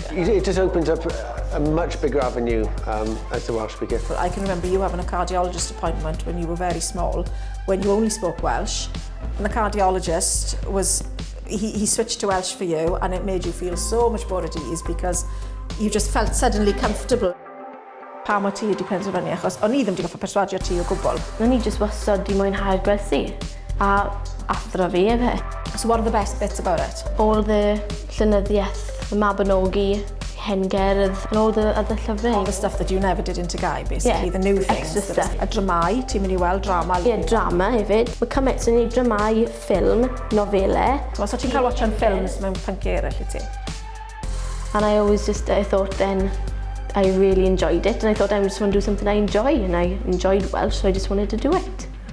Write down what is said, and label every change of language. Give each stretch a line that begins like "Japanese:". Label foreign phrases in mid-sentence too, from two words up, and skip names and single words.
English: It just opens up a much bigger avenue as a Welsh speaker. I can remember you having a cardiologist appointment when you were very small, when you only spoke Welsh, and the cardiologist was, he switched to Welsh for you, and it made you feel so much more at ease because you just felt suddenly comfortable.
Welsh: Pa mor ti wedi penderfynu, achos o'n I ddim wedi goffa perswadio ti o gwbl. O'n I just wastad di mwynhau'r gwersi, a athro fi efe.
English: So what are the best bits about it? All the llenyddiaeth, the Mabinogi, hengerdd, and all the other llyfrau. All the stuff that you never did into Gai, basically, Yeah, the new things. extra stuff.
Welsh: A dramau, ti'n mynd I weld drama. Ie, drama hefyd. Mae cymaint sy'n neud dramau, ffilm, nofelau. So ti'n cael watchan ffilms mewn pwnc eraill I ti?
English: And I always I thought then I really enjoyed it, and I thought I just want to do something I enjoy, and I enjoyed Welsh, so I just wanted to do it.